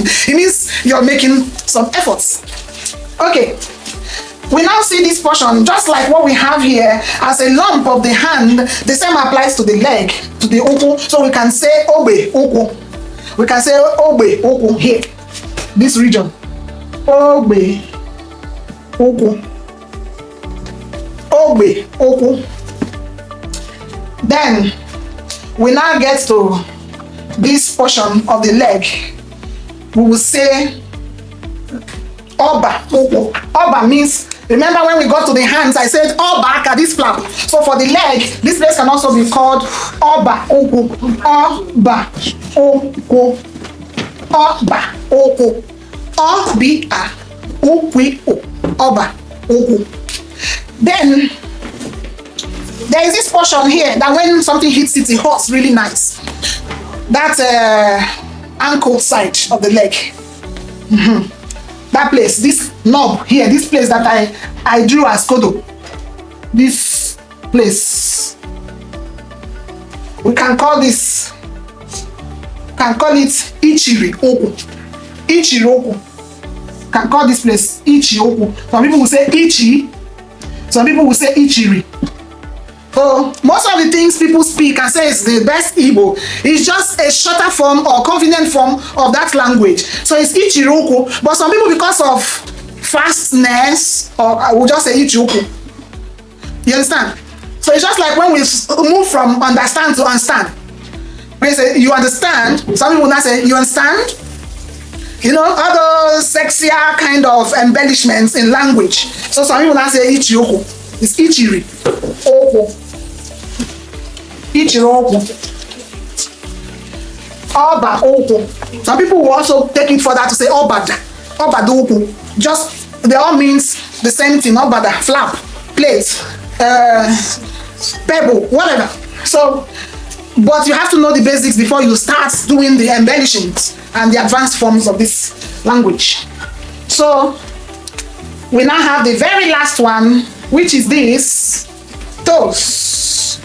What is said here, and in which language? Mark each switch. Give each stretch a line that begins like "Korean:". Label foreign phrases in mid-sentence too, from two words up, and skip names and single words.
English: It means you're making some efforts. Okay. We now see this portion, just like what we have here, as a lump of the hand. The same applies to the leg, to the uku. So we can say
Igbo: obe, uku.
English: We can say
Igbo: obe, uku
English: here. This region.
Igbo: Obe, uku. Obe, uku.
English: Then, we now get to this portion of the leg. We will say
Igbo: oba, uku.
English: Oba means, remember when we got to the hands, I said oba, this flap. So for the leg, this place can also be called
Igbo: oba, oku, oba, oku, oba, oku, obia, ukwi, oba, oku.
English: Then there is this portion here that when something hits it, it hurts really nice. That ankle side of the leg. That place, this knob here, this place that I drew as kodo. This place. We can call this,
Igbo: ichiri oku. Ichiri oku.
English: Can call this place
Igbo: ichi oku.
English: Some people will say ichi. Some people will say ichiri. So most of the things people speak and say is the best Igbo is just a shorter form or convenient form of that language. So it's ichiroku. But some people, because of fastness, or I will just say ichiroku. You understand? So it's just like when we move from understand to understand. When you say you understand, some people will not say you understand. You know, other sexier kind of embellishments in language. So some people will not say ichiroku. It's ichiri. Oku. Ichiroku.
Igbo: Oba oku.
English: Some people will also take it further to say obada.
Igbo: Obada oku.
English: Just, they all means the same thing. Obada, flap, plate, pebble, whatever. So, but you have to know the basics before you start doing the embellishments and the advanced forms of this language. So, we now have the very last one, which is this, toes.